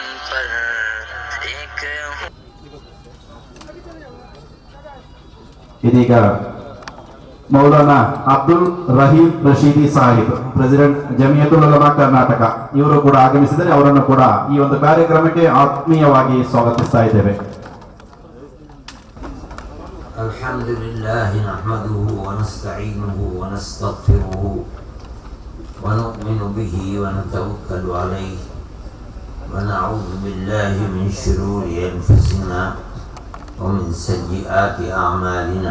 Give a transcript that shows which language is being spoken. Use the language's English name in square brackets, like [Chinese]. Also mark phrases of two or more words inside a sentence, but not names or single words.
[Urdu] پر ایک [Kannada] ಇದೀಗ ಮೌಲಾನಾ ಅಬ್ದುಲ್ ರಹೀಂ ರಶೀದಿ ಸಾಹಿಬ್, ಪ್ರೆಸಿಡೆಂಟ್ ಜಮಿಯತುಲ್ ಉಲಮಾ ಕರ್ನಾಟಕ, ಇವರು ಕೂಡ ಆಗಮಿಸಿದರೆ ಅವರನ್ನು ಕೂಡ ಈ ಒಂದು ಕಾರ್ಯಕ್ರಮಕ್ಕೆ ಆತ್ಮೀಯವಾಗಿ ಸ್ವಾಗತಿಸ್ತಾ ಇದ್ದೇವೆ. [Arabic] الحمد لله نحمده ونستعينه ونستغفره ونؤمن به ونتوكل عليه ونعوذ بالله من شرور أنفسنا ومن سيئات أعمالنا.